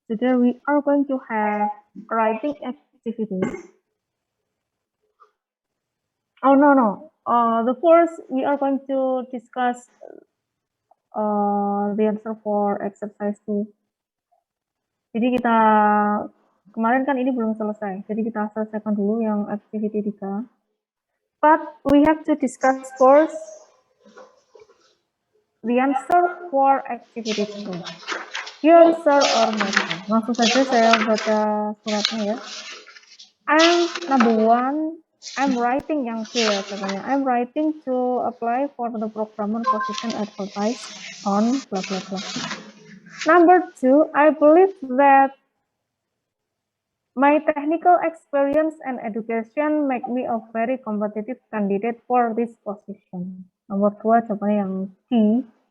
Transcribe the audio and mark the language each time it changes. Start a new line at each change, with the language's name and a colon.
English: Today we are going to have writing activities. Oh no. The first we are going to discuss the answer for exercise 2.
Indonesian: Jadi kita kemarin kan ini belum selesai. Jadi kita selesaikan dulu yang activity 3.
English: But we have to discuss first the answer for activity 2. Here, sir or madam.
Indonesian: Langsung saja saya baca suratnya ya.
English: Number 1, I'm writing
Indonesian: yang C ya contohnya.
English: I'm writing to apply for the programmer position advertised on blah blah blah. Number 2, I believe that my technical experience and education make me a very competitive candidate for this position.
Indonesian: Nomor 2 jawabannya yang C.